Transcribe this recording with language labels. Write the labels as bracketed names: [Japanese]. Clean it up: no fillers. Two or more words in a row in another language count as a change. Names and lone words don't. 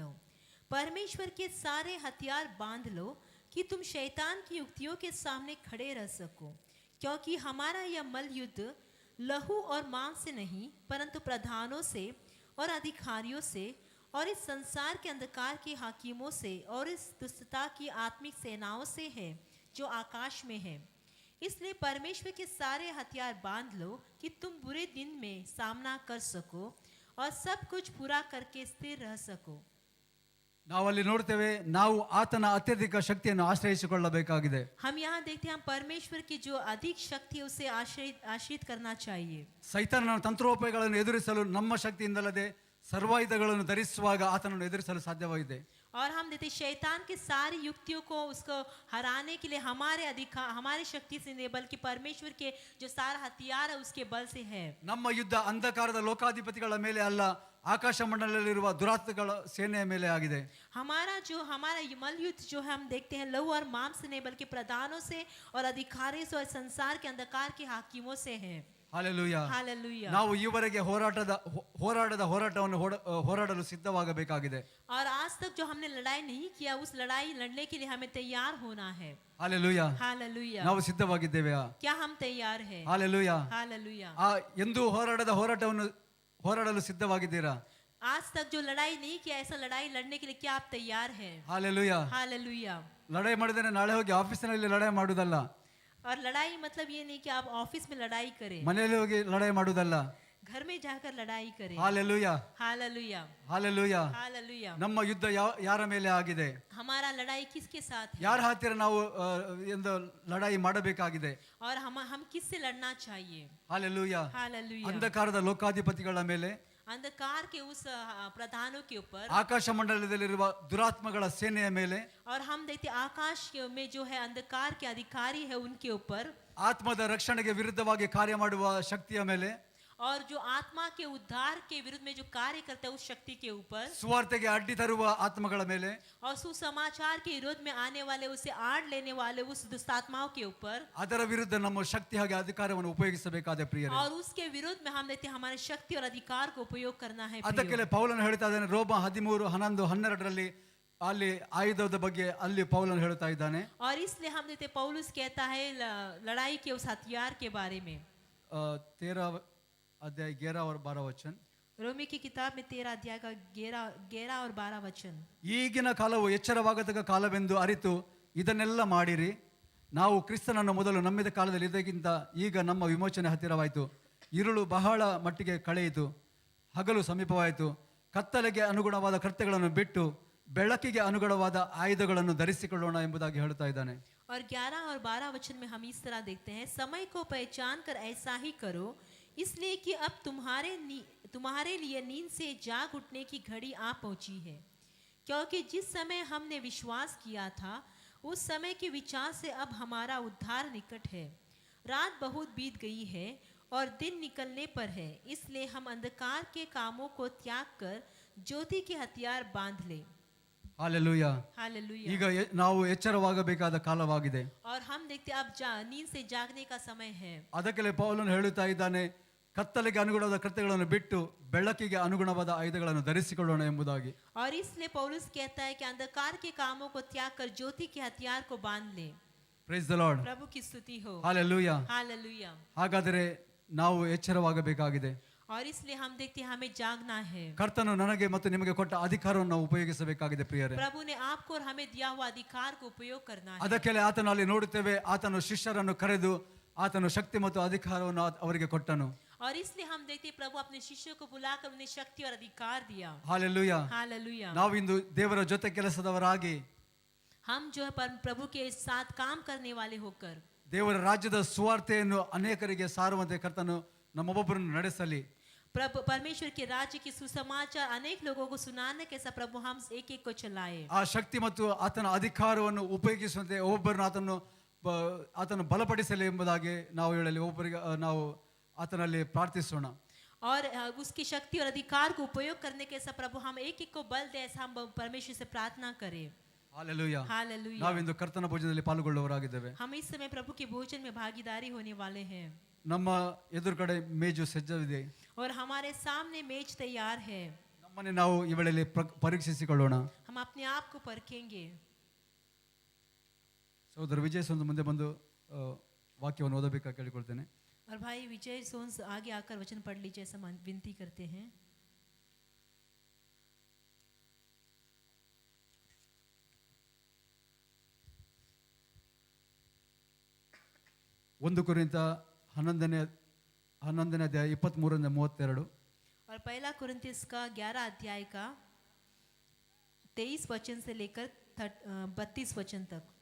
[Hindi] परमेश्वर के सारे हथियार बांध लो कि तुम शैतान की युक्तियों के सामने खड़े रह सको, क्योंकि हमारा यह मल युद्ध लहू और मांस से नहीं, परंतु प्रधानों से और अधिकारियों से और इस संसार के अंधकार के हाकिमों से और इस दुष्टता की आत्मिक सेनाओं से है जो आकाश में है। इसलिए परमेश्वर के सारे हथियार बांध लो कि तुम बुरे दिन में सामना कर सको और सब कुछ पूरा करके स्थिर रह सको। [Kannada] ನಾವಲ್ಲಿ ನೋಡ್ತೇವೆ, ನಾವು ಆತನ ಅತ್ಯಧಿಕ ಶಕ್ತಿಯನ್ನು ಆಶ್ರಯಿಸಿಕೊಳ್ಳಬೇಕಾಗಿದೆ. [Hindi] हम यहाँ देखते हैं हम परमेश्वर की जो अधिक शक्ति है उसे आश्रित करना चाहिए। [Kannada] ಸೈತಾನನ ತಂತ್ರೋಪಾಯಗಳನ್ನು ಎದುರಿಸಲು ನಮ್ಮ ಶಕ್ತಿಯಿಂದಲ್ಲದೆ ಸರ್ವಾಯುಧಗಳನ್ನು ಧರಿಸುವಾಗ ಆತನನ್ನು ಎದುರಿಸಲು ಸಾಧ್ಯವಾಗಿದೆ. [Hindi] और हम देते शैतान के सारी युक्तियों को उसको हराने के लिए हमारे शक्ति से नहीं, बल्कि परमेश्वर के जो सारा हथियार है उसके बल से है। [Kannada] ನಮ್ಮ ಯುದ್ಧ ಅಂಧಕಾರದ ಲೋಕಾಧಿಪತಿಗಳ ಮೇಲೆ ಅಲ್ಲ, ಆಕಾಶ ಮಂಡಲದಲ್ಲಿರುವ ದುರಾತ್ಮಗಳ ಸೇನೆಯ ಮೇಲೆ ಆಗಿದೆ. [Hindi] हमारा मल युद्ध जो है हम देखते हैं लहू और मांस से नहीं, बल्कि प्रधानों से और अधिकारियों से और संसार के अंधकार के हाकिमों से है। [Kannada] ಹಾಲೆಲೂಯಾ. [Hindi] हालेलुया। [Kannada] ನಾವು ಈವರೆಗೆ ಹೋರಾಟವನ್ನು ಹೋರಾಡಲು ಸಿದ್ಧವಾಗಬೇಕಾಗಿದೆ. [Hindi] और आज तक जो हमने लड़ाई नहीं किया उस लड़ाई लड़ने के लिए हमें तैयार होना है। [Kannada] ಹಾಲೆಲೂಯಾ. [Hindi] हालेलुया। [Kannada] ನಾವು ಸಿದ್ಧವಾಗಿದ್ದೇವೆಯಾ? [Hindi] क्या हम तैयार हैं? [Kannada] ಹಾಲೆಲೂಯಾ. [Hindi] हालेलुया। [Kannada] ಎಂದೂ ಹೋರಾಟವನ್ನು ಹೋರಾಡಲು ಸಿದ್ಧವಾಗಿದ್ದೀರಾ? [Hindi] आज तक जो लड़ाई नहीं किया ऐसा लड़ाई लड़ने के लिए क्या आप तैयार हैं? [Kannada] ಹಾಲೆಲೂಯಾ. [Hindi] हालेलुया। [Kannada] ಲಡಾಯಿ ಮಾಡಿದ್ರೆ ನಾಳೆ ಹೋಗಿ ಆಫೀಸಿನಲ್ಲಿ ಲಡಾಯಿ ಮಾಡುವುದಲ್ಲ, [Hindi] और लड़ाई मतलब ये नहीं कि आप ऑफिस में लड़ाई करें, [Kannada] ಮನೆಯಲ್ಲಿ ಹೋಗಿ ಲಡಾಯಿ ಮಾಡುವುದಲ್ಲ. [Hindi] घर में जाकर लड़ाई करें। [Kannada] ಹಾಲೆಲೂಯಾ. [Hindi] हालेलुया। [Kannada] ಹಾಲೆಲೂಯಾ. [Hindi] हालेलुया। [Kannada] ನಮ್ಮ ಯುದ್ಧ ಯಾರ ಮೇಲೆ ಆಗಿದೆ? [Hindi] हमारा लड़ाई किसके साथ है? [Kannada] ಯಾರ ಹತ್ತಿರ ನಾವು ಎಂದು ಲಡಾಯಿ ಮಾಡಬೇಕಾಗಿದೆ? [Hindi] और हम किससे लड़ना चाहिए? [Kannada] ಹಾಲೆಲೂಯಾ. [Hindi] हालेलुया। [Kannada] ಅಂಧಕಾರದ ಲೋಕಾಧಿಪತಿಗಳ ಮೇಲೆ, [Hindi] अंधकार के उस प्रधानों के ऊपर, [Kannada] ಆಕಾಶ ಮಂಡಲದಲ್ಲಿರುವ ದುರಾತ್ಮಗಳ ಸೇನೆಯ ಮೇಲೆ, [Hindi] और हम देखते आकाश में जो है अंधकार के अधिकारी है उनके ऊपर, [Kannada] ಆತ್ಮದ ರಕ್ಷಣೆಗೆ ವಿರುದ್ಧವಾಗಿ ಕಾರ್ಯ ಮಾಡುವ ಶಕ್ತಿಯ ಮೇಲೆ, [Hindi] और जो आत्मा के उद्धार के विरुद्ध में जो कार्य करता है उस शक्ति के ऊपर, [Kannada] ಸುವಾರ್ತೆಗೆ ಅಡ್ಡಿ ತರುವ ಆತ್ಮಗಳ ಮೇಲೆ, [Hindi] और सुसमाचार के विरोध में आने वाले उसे आड़ लेने वाले उस दुष्टात्माओं के ऊपर, [Kannada] ಅದರ ವಿರುದ್ಧ ನಮ್ಮ ಶಕ್ತಿ ಹಾಗೆ ಅಧಿಕಾರವನ್ನು ಉಪಯೋಗಿಸಬೇಕಾದ ಪ್ರಿಯರೇ. [Hindi] और उसके विरोध में हम देखते हैं हमारे शक्ति और अधिकार को उपयोग करना है। [Kannada] ಅದಕ್ಕೆ ಪೌಲನು ಹೇಳ್ತಾ ಇದ್ದಾನೆ, ರೋಮ 13:11-12 ಅಲ್ಲಿ ಆಯುಧದ ಬಗ್ಗೆ ಅಲ್ಲಿ ಪೌಲನು ಹೇಳ್ತಾ ಇದ್ದಾನೆ. [Hindi] और इसलिए हम देखते पौलुस कहता है लड़ाई के उस हथियार के बारे में। 13 अध्याय 11 और 12 वचन. रोमी की किताब में 13 अध्याय का 11 और 12 वचन। [Kannada] ಈಗಿನ ಕಾಲವು ಎಚ್ಚರವಾಗತಕ್ಕ ಕಾಲವೆಂದು ಅರಿತು ಇದನ್ನೆಲ್ಲ ಮಾಡಿರಿ. ನಾವು ಕ್ರಿಸ್ತನನ್ನು ಮೊದಲು ನಂಬಿದ ಕಾಲದಲ್ಲಿ ಇದಕ್ಕಿಂತ ಈಗ ನಮ್ಮ ವಿಮೋಚನೆ ಹತ್ತಿರವಾಯಿತು. ഇരുಳು ಬಹಳ ಮಟ್ಟಿಗೆ ಕಳೆಯಿತು, ಹಗಲು ಸಮೀಪವಾಯಿತು. ಕತ್ತಲೆಗೆ ಅನುಗುಣವಾದ ಕೃತ್ಯಗಳನ್ನು ಬಿಟ್ಟು ಬೆಳಕಿಗೆ ಅನುಗುಣವಾದ ಆಯುಧಗಳನ್ನು ಧರಿಸಿಕೊಳ್ಳೋಣ ಎಂಬುದಾಗಿ ಹೇಳ್ತಾ ಇದ್ದಾನೆ. [Hindi] और 11 और 12 वचन में हम इस तरह देखते हैं, समय को पहचान कर ऐसा ही करो, इसलिए कि अब तुम्हारे लिए नींद से जाग उठने की घड़ी आ पहुंची है। क्योंकि जिस समय हमने विश्वास किया था उस समय के विचार से अब हमारा उद्धार निकट है। रात बहुत बीत गई है और दिन निकलने पर है, इसलिए हम अंधकार के कामों को त्याग कर ज्योति के हथियार बांध ले। [Kannada] ಹಾಲೆಲೂಯಾ. [Hindi] हालेलुया। [Kannada] ಈಗ ನಾವು ಎಚ್ಚರವಾಗಬೇಕಾದ ಕಾಲವಾಗಿದೆ. [Hindi] और हम देखते अब नींद से जागने का समय है। [Kannada] ಅದಕ್ಕೆ ಪೌಲನು ಹೇಳುತ್ತಾ ಇದ್ದಾನೆ, ಕತ್ತಲೆಗೆ ಅನುಗುಣವಾದ ಕೃತ್ಯಗಳನ್ನು ಬಿಟ್ಟು ಬೆಳಕಿಗೆ ಅನುಗುಣವಾದ ಆಯುಧಗಳನ್ನು ಧರಿಸಿಕೊಳ್ಳೋಣ ಎಂಬುದಾಗಿ. [Hindi] और इसलिए पौलुस कहता है कि अंधकार के कामों को त्याग कर ज्योति के हथियार को बांध ले। [English] Praise the Lord. [Hindi] प्रभु की स्तुति हो। [Kannada] ಹಾಲೆಲೂಯಾ. [Hindi] हालेलुया। [Kannada] ಹಾಗಾದರೆ ನಾವು ಎಚ್ಚರವಾಗಬೇಕಾಗಿದೆ. [Hindi] और इसलिए हम देखते हैं हमें जागना है। [Kannada] ಕರ್ತನು ನನಗೆ ಮತ್ತು ನಿಮಗೆ ಕೊಟ್ಟ ಅಧಿಕಾರವನ್ನು ನಾವು ಉಪಯೋಗಿಸಬೇಕಾಗಿದೆ ಪ್ರಿಯರೇ. [Hindi] प्रभु ने आपको और हमें दिया हुआ अधिकार को उपयोग करना है। [Kannada] ಅದಕ್ಕೆ ಆತನು ಅಲ್ಲಿ ನೋಡುತ್ತೇವೆ, ಆತನು ಶಿಷ್ಯರನ್ನು ಕರೆದು ಆತನು ಶಕ್ತಿ ಮತ್ತು ಅಧಿಕಾರವನ್ನು ಅವರಿಗೆ ಕೊಟ್ಟನು. [Hindi] और इसलिए हम देखते हैं प्रभु अपने शिष्यों को बुलाकर उन्हें शक्ति और अधिकार दिया. [Kannada] ಹಾಲೆಲೂಯ. [Hindi] हालेलुया. [Kannada] ನಾವಿಂದು ದೇವರ ಜೊತೆ ಕೆಲಸದವರಾಗಿ [Hindi] हम जो है प्रभु के साथ काम करने वाले होकर [Kannada] ದೇವರ ರಾಜ್ಯದ ಸುವಾರ್ತೆಯನ್ನು ಅನೇಕರಿಗೆ ಸಾರುವಂತೆ ಕರ್ತನು ನಮ್ಮೊಬ್ಬೊಬ್ಬರನ್ನು ನಡೆಸಲಿ. [Hindi] प्रभु परमेश्वर के राज्य की सुसमाचार अनेक लोगों को सुनाने के साथ प्रभु हम एक एक को चलाए. [Kannada] ಆ ಶಕ್ತಿ ಮತ್ತು ಆತನ ಅಧಿಕಾರವನ್ನು ಉಪಯೋಗಿಸುವಂತೆ ಒಬ್ಬೊಬ್ಬರನ್ನು ಆತನು ಬಲಪಡಿಸಲಿ ಎಂಬುದಾಗಿ ನಾವು ಹೇಳಲಿ ಒಬ್ಬರಿಗೆ ನಾವು ಆತನಲ್ಲಿ ಪ್ರಾರ್ಥಿಸೋಣ. [Hindi] और उसकी शक्ति और अधिकार को उपयोग करने के साथ प्रभु हम एक एक को बल दे, ऐसा हम परमेश्वर से प्रार्थना करें. [Kannada] ಹಾಲೆಲೂಯ. [Hindi] हालेलुया. [Kannada] ನಾವಿಂದು ಕರ್ತನ ಭೋಜನದಲ್ಲಿ ಪಾಲ್ಗೊಳ್ಳುವವರಾಗಿದ್ದೇವೆ. [Hindi] हम इस समय प्रभु के भोजन में भागीदारी होने वाले हैं. [Kannada] ನಮ್ಮ ಎದುರುಗಡೆ ಮೇಜು ಸಜ್ಜವಿದೆ. [Hindi] और हमारे सामने मेज तैयार है. [Kannada] ನಮ್ಮನ್ನೇ ನಾವು ಈ ವೇಳೆಯಲ್ಲಿ ಪರೀಕ್ಷಿಸಿಕೊಳ್ಳೋಣ. [Hindi] हम अपने आप को परखेंगे. [Kannada] ಸಹೋದರ ವಿಜಯ್ ಒಂದು ಮುಂದೆ ಬಂದು ವಾಕ್ಯವನ್ನು ಓದಬೇಕಾಗಿ ಕೇಳಿಕೊಳ್ತೇನೆ. [Hindi] और भाई विजय सोन्स आगे आकर वचन पढ़ लीजिए, ऐसा विनती करते हैं. [Kannada] ಒಂದು ಕೊರಿಂಥ 11ನೇ ಅಧ್ಯಾಯ 23-32. [Hindi] और पहला कुरिन्थियों का 11 अध्याय का 23 वचन से लेकर 32 वचन तक.